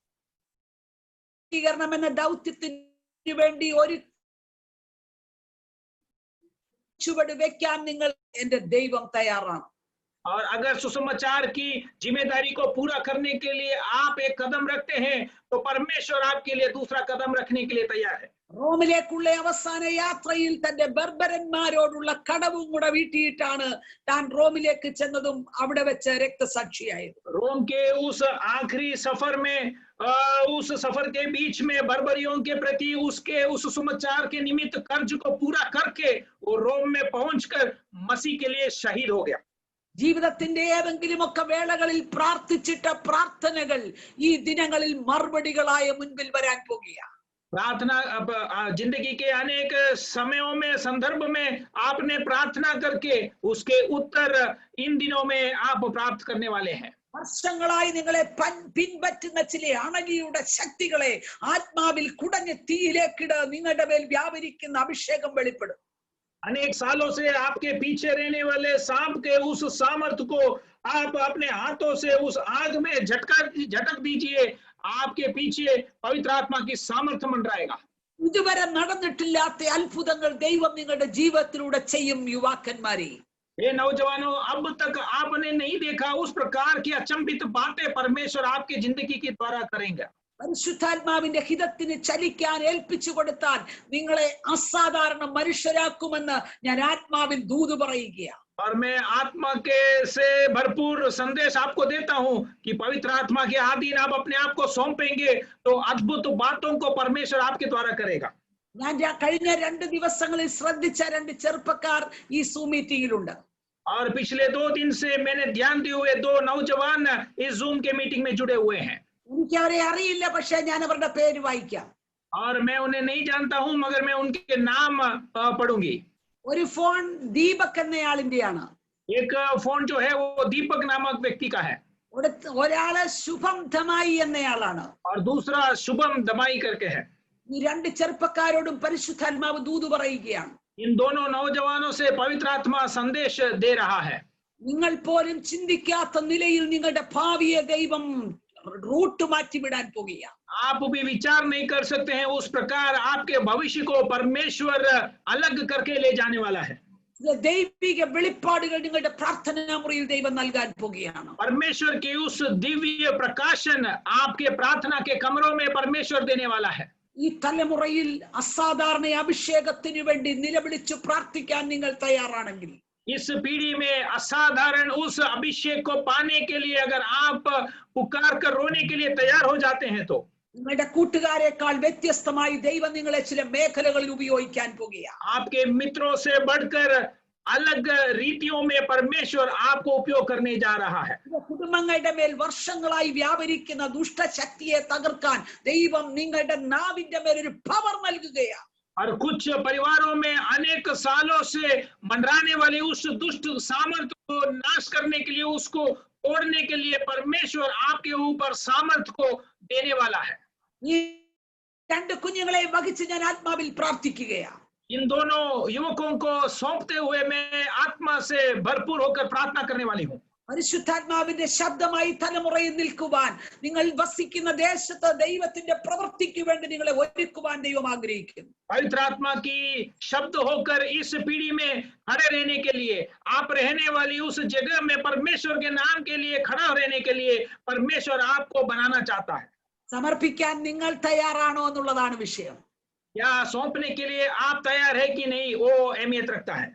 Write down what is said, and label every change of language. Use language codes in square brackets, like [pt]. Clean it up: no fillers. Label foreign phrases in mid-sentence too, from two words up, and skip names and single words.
[ml] എന്ന ദൗത്യത്തിന് വേണ്ടി ഒരു ചുവട് വെക്കാൻ നിങ്ങൾ എന്റെ ദൈവം തയ്യാറാണ്. [hi] और अगर सुसमाचार की जिम्मेदारी को पूरा करने के लिए आप एक कदम रखते हैं, तो परमेश्वर आपके लिए दूसरा कदम रखने के लिए तैयार है। [ml] റോമിലേക്കുള്ള അവസാന യാത്രയിൽ തന്റെ ബർബരന്മാരോടുള്ള കടവും കൂടെ വീട്ടിയിട്ടാണ് താൻ റോമിലേക്ക് ചെന്നതും അവിടെ വെച്ച് രക്തസാക്ഷിയായത്. [hi] रोम के उस आखिरी सफर में उस सफर के बीच में बर्बरियों के प्रति उसके उस सुसमाचार के निमित्त कर्ज को पूरा करके वो रोम में पहुंचकर मसीह के लिए शहीद हो गया। [ml] ജീവിതത്തിന്റെ ഏതെങ്കിലുമൊക്കെ വേളകളിൽ പ്രാർത്ഥിച്ചിട്ട പ്രാർത്ഥനകൾ ഈ ദിനങ്ങളിൽ മറുപടികളായ മുൻപിൽ വരാൻ പോകുകയാണ്. [hi] प्रार्थना जिंदगी के अनेक समयों में संदर्भ में आपने प्रार्थना करके उसके उत्तर इन दिनों में आप प्राप्त करने वाले हैं। [ml] വർഷങ്ങളായി നിങ്ങളെ പിൻപറ്റുന്ന ചില അണലിയുടെ ശക്തികളെ ആത്മാവിൽ കുടഞ്ഞ തീയിലേക്കിട നിങ്ങളുടെ മേൽ വ്യാപരിക്കുന്ന അഭിഷേകം വെളിപ്പെടും. [hi] अनेक सालों से आपके पीछे रहने वाले सांप के उस सामर्थ्य को आप अपने हाथों से उस आग में झटक दीजिए। आपके पीछे पवित्र आत्मा की सामर्थ्य मंडराएगा। [ml] ഇതുവരെ നടന്നിട്ടില്ലാത്ത അത്ഭുതങ്ങൾ ദൈവം നിങ്ങളുടെ ജീവിതത്തിലൂടെ ചെയ്യും. യുവാക്കന്മാരെ, [hi] ये नौजवानों, अब तक आपने नहीं देखा उस प्रकार की अचंभित बातें परमेश्वर आपके जिंदगी के द्वारा करेंगे। [ml] പരിശുദ്ധാത്മാവിന്റെ ഹിതത്തിന് ചലിക്കാൻ ഏൽപ്പിച്ചു കൊടുത്താൽ നിങ്ങളെ അസാധാരണ മനുഷ്യരാക്കുമെന്ന് ഞാൻ ആത്മാവിൽ ദൂത് പറയുകയാണ്. [hi] और मैं आत्मा के से भरपूर संदेश आपको देता हूं कि पवित्र आत्मा के अधीन आप अपने आप को सौंपेंगे तो अद्भुत बातों को परमेश्वर आपके द्वारा करेगा। [ml] ഞാൻ കഴിഞ്ഞ 2 ദിവസങ്ങളിൽ ശ്രദ്ധിച്ച 2 ചെറുപ്പക്കാർ ഈ സൂം മീറ്റിംഗിലുണ്ട്. [hi] और पिछले 2 दिन से मैंने ध्यान दिए हुए 2 नौजवान इस जूम के मीटिंग में जुड़े हुए हैं। [ml] എനിക്ക് അവരെ അറിയില്ല, പക്ഷേ ഞാൻ അവരുടെ പേര് വായിക്കാം. [hi] और मैं उन्हें नहीं जानता हूं मगर मैं उनके नाम पढ़ूंगी। [ml] ഒരു ഫോൺ ദീപക് എന്നയാളിന്റെയാണ്. [hi] एक फोन जो है वो दीपक नामक व्यक्ति का है। [ml] ഒരാള് ശുഭം ധമായി എന്നയാളാണ്. [hi] और दूसरा शुभम दमाई करके है। [ml] ഈ 2 ചെറുപ്പക്കാരോടും പരിശുദ്ധാത്മാവ് ദൂത് പറയുകയാണ്. [hi] इन दोनों नौजवानों से पवित्र आत्मा संदेश दे रहा है। [ml] നിങ്ങൾ പോലും ചിന്തിക്കാത്ത നിലയിൽ നിങ്ങളുടെ ഭാവിയെ ദൈവം റൂട്ട് മാറ്റി വിടാൻ പോകുകയാണ്. [hi] आप भी विचार नहीं कर सकते हैं उस प्रकार आपके भविष्य को परमेश्वर अलग करके ले जाने वाला है। [ml] ദൈവിക വെളിപ്പാടുകൾ നിങ്ങളുടെ പ്രാർത്ഥനാ മുറിയിൽ ദൈവം നൽകാൻ പോകുകയാണ്. [hi] परमेश्वर के उस दिव्य प्रकाशन आपके प्रार्थना के कमरों में परमेश्वर देने वाला है। [ml] ഈ തലമുറയിൽ അസാധാരണ അഭിഷേകത്തിനു വേണ്ടി നിലവിളിച്ചു പ്രാർത്ഥിക്കാൻ നിങ്ങൾ തയ്യാറാണെങ്കിൽ, [hi] इस पीढ़ी में असाधारण उस अभिषेक को पाने के लिए अगर आप पुकार कर रोने के लिए तैयार हो जाते हैं, तो [ml] നിങ്ങളുടെ കൂട്ടുകാരെക്കാൾ വ്യത്യസ്തമായി ദൈവം നിങ്ങളെ ചില മേഖലകളിൽ ഉപയോഗിക്കാൻ പോകുകയാണ്. [hi] आपके मित्रों से बढ़कर अलग रीतियों में परमेश्वर आपको उपयोग करने जा रहा है. [ml] കുടുംബങ്ങളുടെ മേൽ വർഷങ്ങളായി വ്യാപരിക്കുന്ന ദുഷ്ടശക്തിയെ തകർക്കാൻ ദൈവം നിങ്ങളുടെ നാവിന്റെ മേൽ ഒരു പവർ നൽകുകയാണ്. [hi] और कुछ परिवारों में अनेक सालों से मंडराने वाले उस दुष्ट सामर्थ्य को नाश करने के लिए, उसको तोड़ने के लिए परमेश्वर आपके ऊपर सामर्थ्य को देने वाला है. [ml] ഈ രണ്ട് കുഞ്ഞുങ്ങളെ വഹിച്ച് ഞാൻ ആത്മാവിൽ പ്രാർത്ഥിക്കുകയാണ്. [hi] इन दोनों युवकों को सौंपते हुए मैं आत्मा से भरपूर होकर प्रार्थना करने वाली हूँ. [ml] പരിശുദ്ധാത്മാവിന്റെ ശബ്ദമായി തലമുറയിൽ നിൽക്കുവാൻ, നിങ്ങൾ വസിക്കുന്ന ദേശത്ത് ദൈവത്തിന്റെ പ്രവൃത്തിക്ക് വേണ്ടി നിങ്ങളെ ഒരുക്കുവാൻ ദൈവം ആഗ്രഹിക്കുന്നു. [hi] पवित्र आत्मा की शब्द होकर इस पीढ़ी में खड़े रहने के लिए, आप रहने वाली उस जगह में परमेश्वर के नाम के लिए खड़ा रहने के लिए परमेश्वर आपको बनाना चाहता है. [ml] സമർപ്പിക്കാൻ നിങ്ങൾ തയ്യാറാണോ എന്നുള്ളതാണ് വിഷയം. [hi] या सौंपने के लिए आप तैयार है कि नहीं, वो अहमियत रखता है.